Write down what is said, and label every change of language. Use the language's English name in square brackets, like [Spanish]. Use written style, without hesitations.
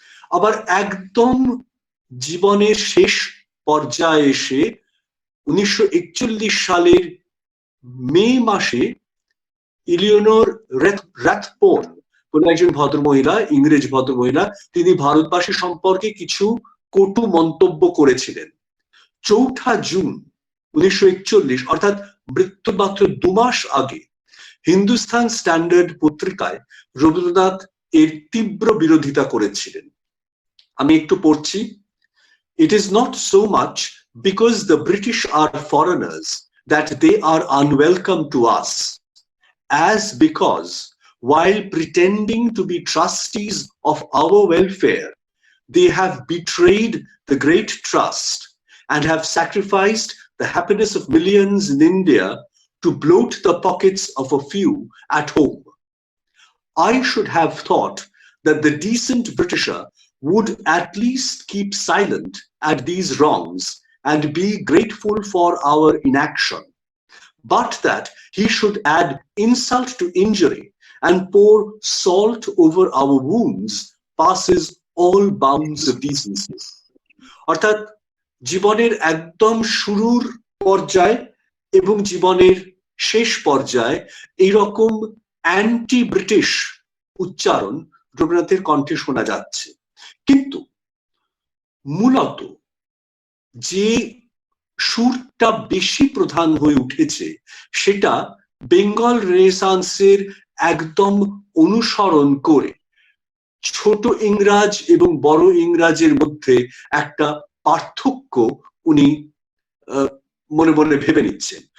[Bangla] আবার একদম জীবনের শেষ পর্যায়ে এসে 1941 সালের মে মাসে ইলিওনোর র্যাথপোর্ন বলে একজন ভদ্রমহিলা, ইংরেজ ভদ্রমহিলা, তিনি ভারতবাসী সম্পর্কে কিছু কটু মন্তব্য করেছিলেন। 4 জুন 1941, অর্থাৎ মৃত্যুর মাত্র 2 মাস আগে, হিন্দুস্তান স্ট্যান্ডার্ড পত্রিকায় রবীন্দ্রনাথ এর তীব্র বিরোধিতা করেছিলেন। আমি একটু পড়ছি। [English] It is not so much because the British are foreigners that they are unwelcome to us, as because, while pretending to be trustees of our welfare, they have betrayed the great trust and have sacrificed the happiness of millions in India to bloat the pockets of a few at home. I should have thought that the decent Britisher would at least keep silent at these wrongs and be grateful for our inaction, but that he should add insult to injury and pour salt over our wounds passes all bounds of decency. [Bangla] অর্থাৎ জীবনের একদম শুরুর পর্যায়ে এবং জীবনের শেষ পর্যায়ে এইরকম অ্যান্টি ব্রিটিশ উচ্চারণ রবীন্দ্রনাথের কণ্ঠে শোনা যাচ্ছে। কিন্তু মূলত যে সুরটা বেশি প্রধান হয়ে উঠেছে সেটা বেঙ্গল রেনেসান্সের একদম অনুসরণ করে ছোট ইংরাজ এবং বড় ইংরাজের মধ্যে একটা পার্থক্য উনি মনে মনে ভেবে নিচ্ছেন।